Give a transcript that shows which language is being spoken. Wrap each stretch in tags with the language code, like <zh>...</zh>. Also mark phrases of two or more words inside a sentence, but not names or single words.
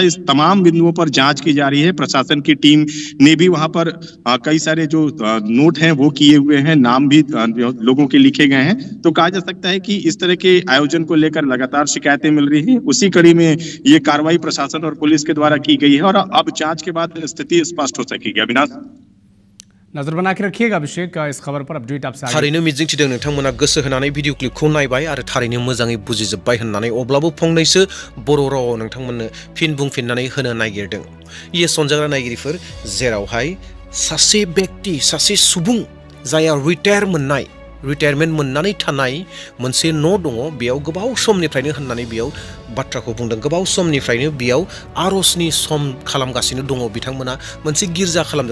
<hi>इस तमाम बिंदुओं पर जांच की जा रही है। प्रशासन की टीम ने भी वहां पर कई सारे जो नोट हैं वो किए हुए हैं, नाम भी लोगों के लिखे गए हैं। तो कहा जा सकता है कि इस तरह के आयोजन को लेकर लगातार शिकायतें मिल रही हैं। उसी कड़ी में ये कार्रवाई प्रशासन और पुलिस के द्वारा की गई है और अब जांच के बाद स्थिति स्पष्ट हो सकेगी। अविनाश, नजर बना के रखिएगा अभिषेक, इस खबर पर अपडेट आपसे आगे।</hi> <brx>थारैनो मिजिंथिदों नोंथांमोना गोसो होनानै भिडिअ क्लिपखौ नायबाय आरो थारैनो मोजाङै बुजिजोब्बाय होननानै, अब्लाबो फंनैसो बर' रावाव नोंथांमोननो फिन बुंफिननानै होनो नागिरदों। इयेस अनजाग्रा नायगिरिफोर, जेरावहाय सासे बेक्ति, सासे सुबुं जायहा रिटायारमेन्ट मोननानै थानाय मोनसे न' दङ, बेयाव गोबाव समनिफ्रायनो होननानै बेयाव बाथ्राखौ बुंदों, गोबाव समनिफ्रायनो बेयाव आर'जनि सम खालामगासिनो दङ बिथांमोना, मोनसे गिर्जा खालामदों।</brx>